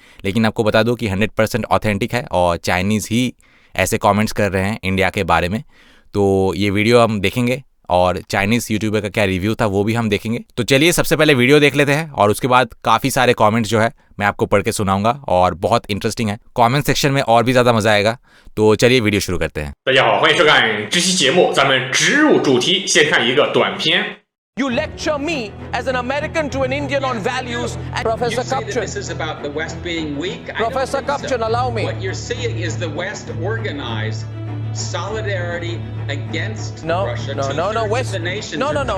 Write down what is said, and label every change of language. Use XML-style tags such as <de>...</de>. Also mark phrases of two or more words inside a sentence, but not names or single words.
<hi>लेकिन आपको बता दूं कि 100% ऑथेंटिक है और चाइनीज़ ही ऐसे कमेंट्स कर रहे हैं इंडिया के बारे में। तो ये वीडियो हम देखेंगे और</hi> <en>Chinese YouTuber</en> <hi>का क्या रिव्यू था वो भी हम देखेंगे। तो चलिए सबसे पहले वीडियो देख लेते हैं और उसके बाद काफ़ी सारे कमेंट्स जो है मैं आपको पढ़ के सुनाऊंगा और बहुत इंटरेस्टिंग है।</hi> <en>comment section</en> <hi>में और भी ज़्यादा मज़ा आएगा। तो चलिए वीडियो शुरू करते हैं।</hi> <zh>大家好，欢迎收看这期节目，咱们直入主题，先看一个短片。</zh> <en>You lecture me as an American to an Indian on values, and Professor You say that Kupchan. this is about the West being weak. I don't Professor think so. Kupchan, allow me. What you're seeing is the West organize solidarity against No, Russia. no, no, no, Two-thirds West- of the nations no, no, are</en>